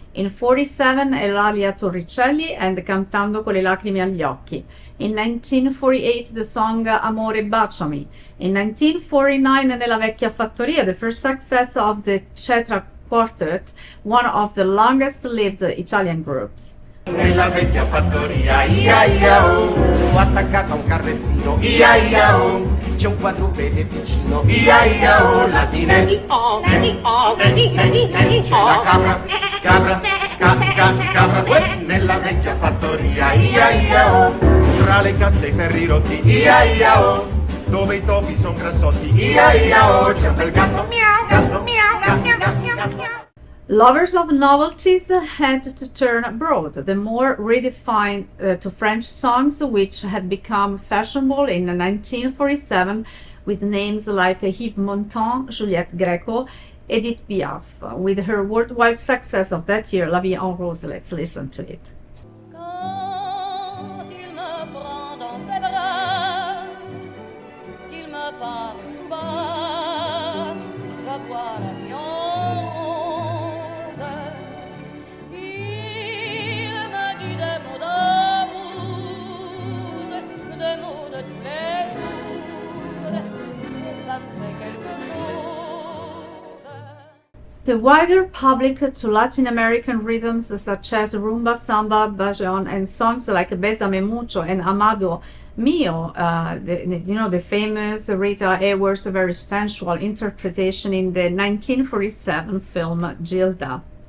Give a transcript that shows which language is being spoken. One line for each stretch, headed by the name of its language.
English: In 1947, Eulalia Torricelli and Cantando con le lacrime agli occhi. In 1948, the song Amore baciami. In 1949, Nella vecchia fattoria, the first success of the Cetra Quartet, one of the longest-lived Italian groups.
Italian: Nella vecchia fattoria, ia ia oh, attaccato a un carrettino, ia ia oh, c'è un quadrupede vicino, ia ia oh, l'asine, c'è la cabra, cabra, nella vecchia fattoria, ia ia oh, tra le casse e i ferri rotti, ia ia oh, dove i topi son grassotti, ia ia oh, c'è un bel gatto, gatto, gatto.
English: Lovers of novelties had to turn abroad, the more redefined to French songs, which had become fashionable in 1947 with names like Yves Montand, Juliette Gréco, Edith Piaf. With her worldwide success of that year, La Vie en Rose, let's listen to it.
French: Quand il me prend dans ses bras, qu'il me parle tout bas, je vois la vie en rose. Il me dit des mots d'amour, des mots de tous les jours, et ça me fait quelque chose.
English: The wider public to Latin American rhythms such as rumba, samba, bajon, and songs like Bésame Mucho and Amado Mio, the famous Rita Hayworth's very sensual interpretation in the 1947 film Gilda.